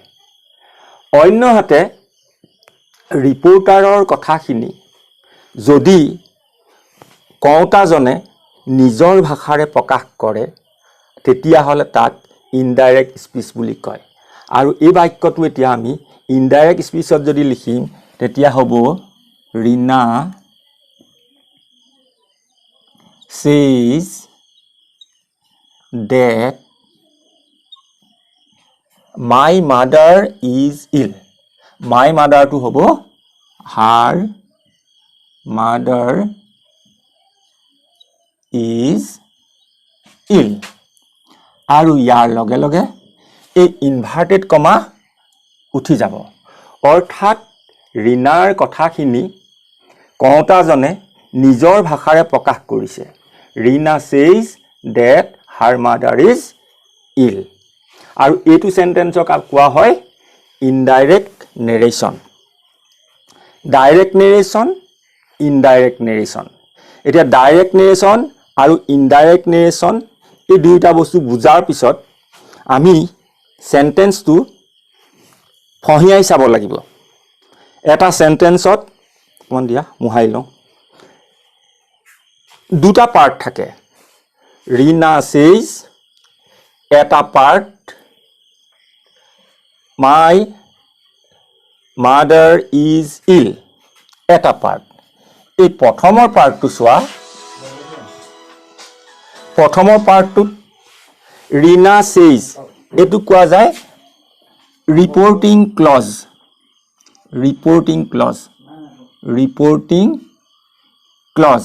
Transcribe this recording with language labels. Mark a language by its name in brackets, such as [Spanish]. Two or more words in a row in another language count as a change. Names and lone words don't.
[Assamese] অন্যহাতে ৰিপৰ্টাৰৰ কথাখিনি যদি কওঁতাজনে নিজৰ ভাষাৰে প্ৰকাশ কৰে তেতিয়াহ'লে তাক [English] indirect speech [Assamese] বুলি কয়। আৰু এই বাক্যটো এতিয়া আমি [English] indirect speech [Assamese] যদি লিখিম তেতিয়া হ'ব [English] Rina says that my mother is ill. My mother to [Assamese] হ'ব [English] her mother is ill. [Assamese] আৰু ইয়াৰ লগে লগে এই [English] inverted comma [Assamese] উঠি যাব। অৰ্থাৎ ৰিনাৰ কথাখিনি কওঁতাজনে নিজৰ ভাষাৰে প্ৰকাশ কৰিছে। [English] Rina says that her mother is ill. [Assamese] আৰু এইটো সেন্টেন্সক কোৱা হয় [English] indirect narration. Direct narration, indirect narration. [Assamese] এতিয়া [English] direct narration [Assamese] আৰু [English] indirect narration [Assamese] এই দুইটা বস্তু বুজাৰ পিছত আমি সেন্টেন্সটো ফহিয়াই চাব লাগিব। এটা সেন্টেন্সত মন দিয়া মুহাই লওঁ দুটা পাৰ্ট থাকে। [English] Rina says [Assamese] এটা পাৰ্ট, [English] my mother is ill [Assamese] এটা পাৰ্ট। এই প্ৰথমৰ পাৰ্টটো চোৱা। প্ৰথমৰ পাৰ্টটোত [English] Rina says [Assamese] এটো কোৱা যায় [English] reporting clause. Reporting clause. Reporting clause.